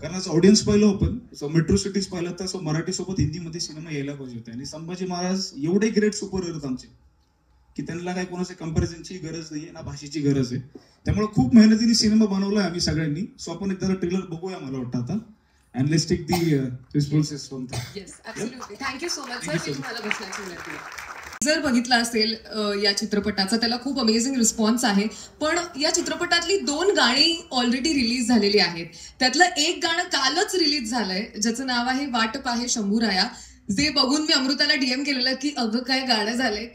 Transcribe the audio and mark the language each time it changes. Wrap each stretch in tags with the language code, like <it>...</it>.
<mr>कारण आज ऑडियन्स पाहिलं आपण, मेट्रो सिटीज पाहिलं तर मराठी सोबत हिंदीमध्ये सिनेमा यायला पाहिजे होते. आणि संभाजी महाराज एवढे ग्रेट सुपर हिरो आमचे की त्यांना काय कोणाच्या कंपॅरिझनची गरज नाही आहे ना भाषेची गरज आहे. त्यामुळे खूप मेहनतीने सिनेमा बनवलाय आम्ही सगळ्यांनी. सो आपण एकदा ट्रेलर बघूया मला वाटतं आता.</mr> <en>And let's take the responses from that. Yes, absolutely. Thank you so much, sir.</en> <mr>तुम्हाला बसण्याची विनंती आहे. जर बघितलं असेल या चित्रपटाचा, त्याला खूप अमेझिंग रिस्पॉन्स आहे. पण या चित्रपटातली 2 गाणी ऑलरेडी रिलीज झालेली आहेत. त्यातलं एक गाणं कालच रिलीज झालंय, ज्याचं नाव आहे वाट पाहे शंभूराया, जे बघून मी अमृताला डीएम केलेलं की अगं काय गाणं झालंय.</mr>